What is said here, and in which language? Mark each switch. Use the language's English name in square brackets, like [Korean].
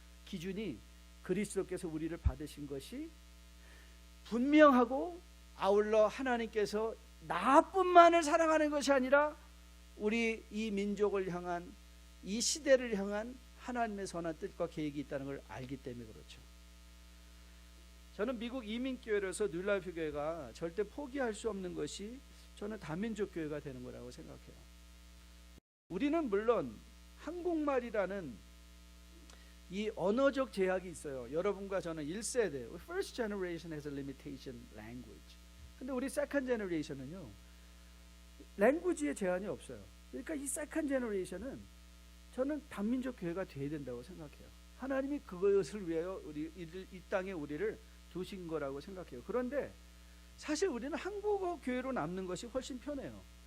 [Korean] 기준이 그리스도께서 우리를 받으신 것이 분명하고, 아울러 하나님께서 나뿐만을 사랑하는 것이 아니라 우리 이 민족을 향한, 이 시대를 향한 하나님의 선한 뜻과 계획이 있다는 걸 알기 때문에 그렇죠. 저는 미국 이민교회로서 뉴라이프 교회가 절대 포기할 수 없는 것이, 저는 다민족 교회가 되는 거라고 생각해요. 우리는 물론 한국말이라는 이 언어적 제약이 있어요. 여러분과 저는 1세대, [English] First generation has a limitation language. [Korean] 근데 우리 Second generation은요, 랭귀지에 제한이 없어요. 그러니까 이 Second generation은 저는 단민족 교회가 돼야 된다고 생각해요. 하나님이 그것을 위하여 이 땅에 우리를 두신 거라고 생각해요. 그런데 사실 우리는 한국어 교회로 남는 것이 훨씬 편해요.